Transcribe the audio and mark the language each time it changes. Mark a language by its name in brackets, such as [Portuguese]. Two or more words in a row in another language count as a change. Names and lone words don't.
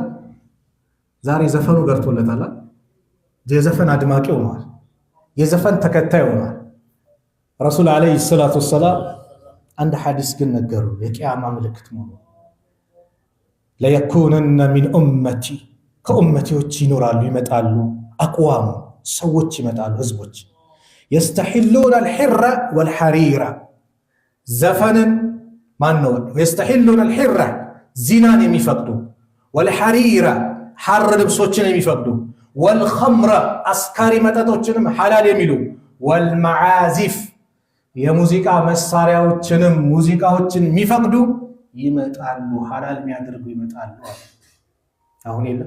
[Amharic] ዛሬ ዘፈኑ ገርቶለታል። የዘፈን አድማቂ ሆኗል። የዘፈን ተከታይ ሆኗል። [Arabic] رسول عليه الصلاة والسلام [Amharic] አንድ ሐዲስ ግን ነገሩ የቂያማ ምልክት መሆኑ [Arabic] ليكونن من أمتي [Amharic] ከኡመቲዎች ይኖራሉ ይመጣሉ አቅዋሙ ሰዎች ይመጣሉ ህዝቦች [Arabic] يستحلون الحر والحرير [Amharic] ዘፈንን ማነው [Arabic] يستحلون الحر [Amharic] ዚናን የሚፈቅዱ والحرير ሐር ልብሶችን የሚፈቅዱ والخمر አስካሪ መጠጦችንም ሐላል የሚሉ والمعازف የሙዚቃ መሳሪያዎችንም ሙዚቃዎችን የሚፈቅዱ ይመጣሉ ሐላል የሚያደርጉ ይመጣሉ። አሁን